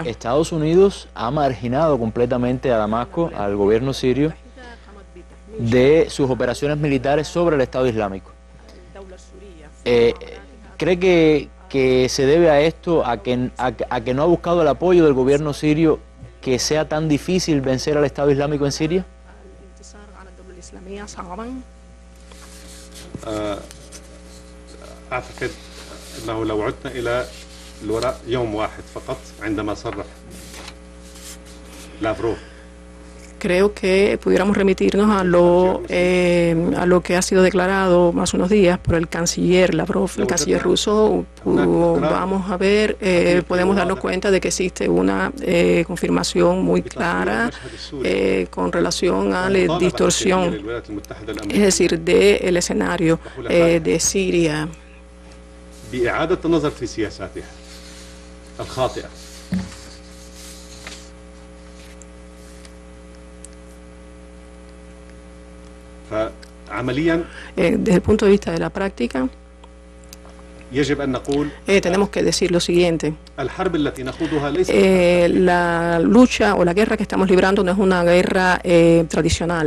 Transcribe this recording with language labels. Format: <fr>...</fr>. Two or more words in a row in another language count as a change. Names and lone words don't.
<es>Estados Unidos ha marginado completamente a Damasco, al gobierno sirio, de sus operaciones militares sobre el Estado Islámico. ¿Cree que se debe a esto, a que no ha buscado el apoyo del gobierno sirio, que sea tan difícil vencer al Estado Islámico en Siria?</es> <ar>أعتقد أنه لو عدنا إلى الوراء يوم واحد فقط عندما صرح لافروف.</ar> <es>Creo que pudiéramos remitirnos a lo que ha sido declarado hace unos días por el canciller Lavrov, el canciller ruso. Vamos a ver, podemos darnos cuenta de que existe una confirmación muy clara con relación a la distorsión, es decir, del escenario de Siria.</es> <ar>بإعادة النظر في سياساتها الخاطئة.</ar> <es>Desde el punto de vista de la práctica, tenemos que decir lo siguiente: la lucha o la guerra que estamos librando no es una guerra tradicional.</es>